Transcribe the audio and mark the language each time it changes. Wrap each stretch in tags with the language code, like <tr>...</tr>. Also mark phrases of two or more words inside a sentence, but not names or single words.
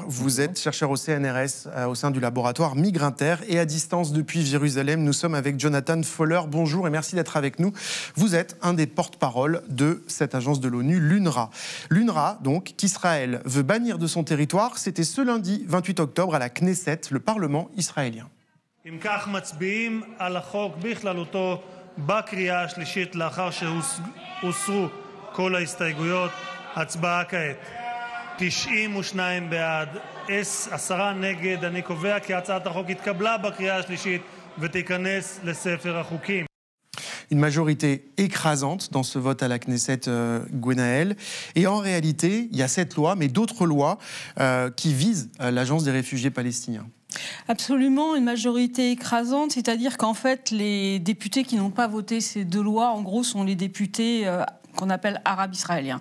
<fr>Vous êtes chercheur au CNRS au sein du laboratoire Migrinter et à distance depuis Jérusalem, nous sommes avec Jonathan Foller. Bonjour et merci d'être avec nous. Vous êtes un des porte-parole de cette agence de l'ONU, l'UNRWA. L'UNRWA, donc, qu'Israël veut bannir de son territoire, c'était ce lundi 28 octobre à la Knesset, le Parlement israélien.</fr> <he>הצבעה כעת. 92 בעד, 10 נגד. אני קובע כי הצעת החוק התקבלה בקריאה השלישית ותיכנס לספר החוקים.</he> <fr>Une majorité écrasante dans ce vote à la Knesset, Gwenaëlle. Et en réalité, il y a cette loi, mais d'autres lois qui visent l'agence des réfugiés palestiniens. Absolument, une majorité écrasante, c'est-à-dire qu'en fait, les députés qui n'ont pas voté ces deux lois, en gros, sont les députés qu'on appelle arabes israéliens.</fr>